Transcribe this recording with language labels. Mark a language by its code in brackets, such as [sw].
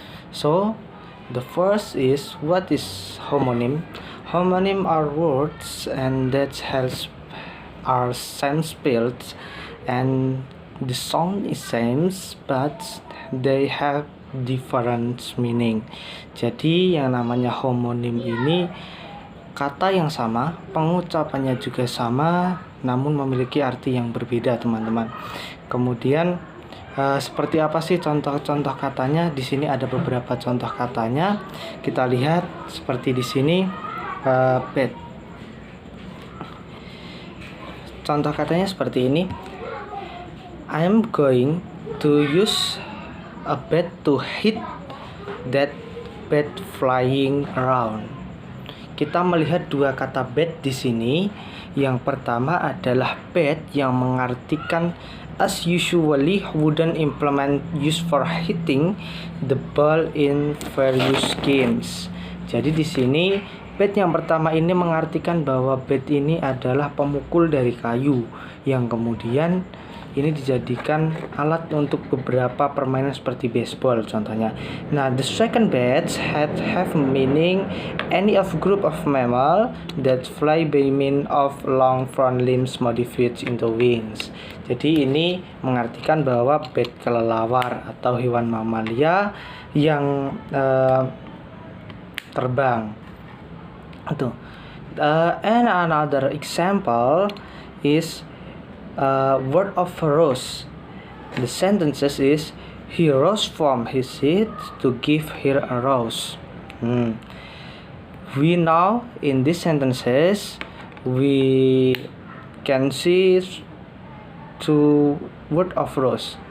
[en] So the first is, what is homonym? Homonym are words and that are same spelled and the sound is same but they have different meaning. [id] Jadi yang namanya homonim ini kata yang sama, pengucapannya juga sama, namun memiliki arti yang berbeda, teman-teman. Kemudian seperti apa sih contoh-contoh katanya? Di sini ada beberapa contoh katanya. Kita lihat seperti di sini, bed. Contoh katanya seperti ini. [en] I'm going to use a bat to hit that bat flying around. [id] Kita melihat dua kata bat di sini. Yang pertama adalah bat yang mengartikan [en] as usually wooden implement used for hitting the ball in various games. [id] Jadi di sini bat yang pertama ini mengartikan bahwa bat ini adalah pemukul dari kayu yang kemudian ini dijadikan alat untuk beberapa permainan seperti baseball contohnya. [en] Nah, the second bat have meaning any of group of mammal that fly by means of long front limbs modified into wings. [id] Jadi ini mengartikan bahwa bat kelelawar atau hewan mamalia yang terbang. Itu. [en] And another example is word of rose. The sentences is, he rose from his seat to give her a rose. We know in these sentences we can see two word of rose.